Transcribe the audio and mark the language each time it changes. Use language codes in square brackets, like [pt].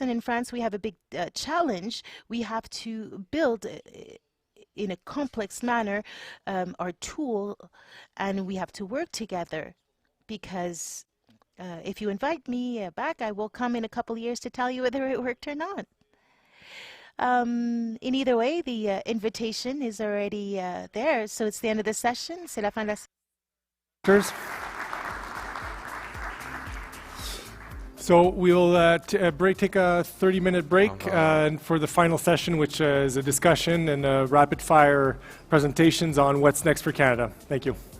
[en] And in France, we have a big challenge. We have to build in a complex manner our tool, and we have to work together, because if you invite me back, I will come in a couple of years to tell you whether it worked or not. In either way, the invitation is already there. So it's the end of the session. [fr] C'est la fin de la session. [en] So we'll take a 30-minute break and for the final session, which is a discussion and rapid-fire presentations on what's next for Canada. Thank you.